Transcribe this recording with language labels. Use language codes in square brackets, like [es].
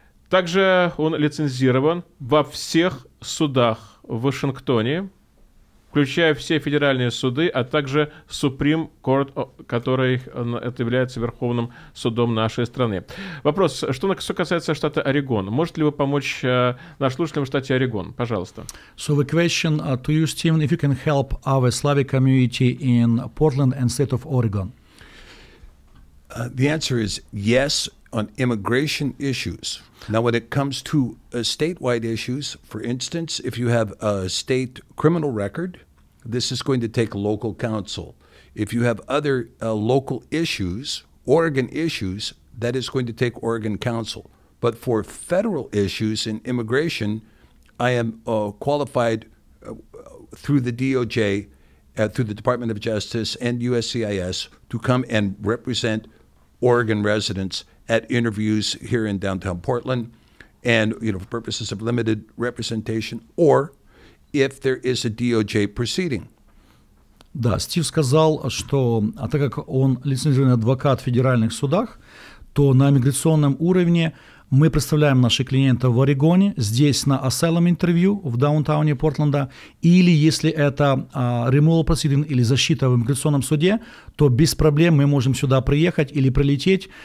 [ru] Также он лицензирован во всех судах в Вашингтоне, включая все федеральные суды, а также Supreme Court, который это является Верховным судом нашей страны. Вопрос, что касается штата Орегон. Можете ли вы помочь нашим слушателям в штате Орегон? Пожалуйста. [en] So the question to you, Stephen, if you can help our Slavic community in Portland and state of Oregon. The answer is yes on immigration issues. Now, when it comes to statewide issues, for instance, if you have a state criminal record, this is going to take local counsel. If you have other local issues, Oregon issues, that is going to take Oregon counsel. But for federal issues in immigration, I am qualified through the DOJ, through the Department of Justice and USCIS to come and represent Oregon residents at interviews here in downtown Portland, and for purposes of limited representation, or if there is a DOJ proceeding. [ru] Да, Стив сказал, что так как он лицензированный адвокат в федеральных судах, то на миграционном уровне мы представляем наших клиентов в Орегоне, здесь на asylum интервью в даунтауне Портленда, или если это removal proceeding или защита в иммиграционном суде, то без проблем мы можем сюда приехать или прилететь.